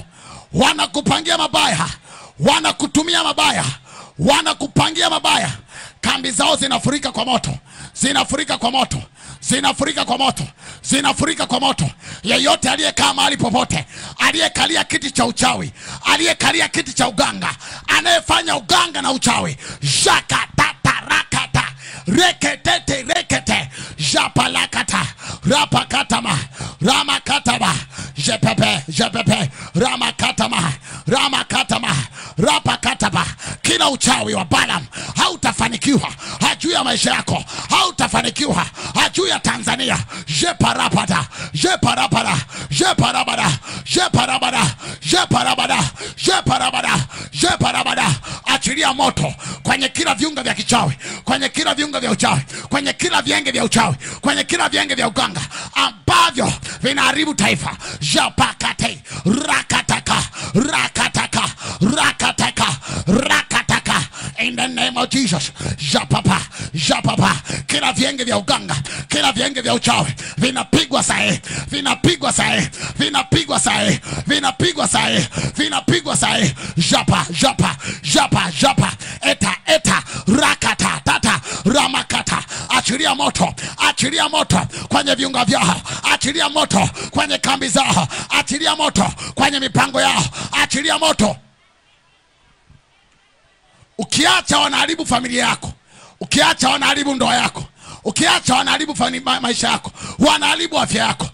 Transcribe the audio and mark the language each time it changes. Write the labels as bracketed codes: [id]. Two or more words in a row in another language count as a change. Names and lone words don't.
[sw] Wanakupangia mabaya, wanakutumia mabaya, wanakupangia mabaya, kambi zao zinafurika kwa moto, zinafurika kwa moto, zinafurika kwa moto, zinafurika kwa moto. Yeyote aliyekaa mahali popote, aliyekalia kiti cha uchawi, aliyekalia kiti cha uganga, anayefanya uganga na uchawi, jakatata rakata, reketete rekete, japalakata, rapakatama, ramakatama, jepepe, jepepe, ramakatama, ramakatama, rapakatama. Kila uchawi wa Balaam hautafanikiwa juu ya maisha yako, hautafanikiwa juu ya Tanzania. Jeparapata, jeparapata, jeparabada, jeparabada, jeparabada, jeparabada, jeparabada. Achilia moto kwenye kila viunga vya kichawi, kwenye kila viunga vya uchawi, kwenye kila vienge vya uchawi, kwenye kila vienge vya uganga ambavyo vinaharibu taifa. Japakate, rakataka, rakataka, rakataka, rakataka. [en] In the name of Jesus. Japapa, japapa. [sw] Kila vienge vya uganga, kila vienge vya uchawi vinapigwa sahi, vinapigwa sahi, vinapigwa sahi, vinapigwa sahi, vinapigwa sahi. Japa, japa, japa, japa. Eta, eta, rakata, tata, ramakata. Achilia moto, achilia moto kwenye viunga vyao, achilia moto kwenye kambi zao, achilia moto kwenye mipango yao, achilia moto. Ukiacha wanaharibu familia yako, ukiacha wanaharibu ndoa yako, ukiacha wanaharibu maisha yako, wanaharibu afya yako.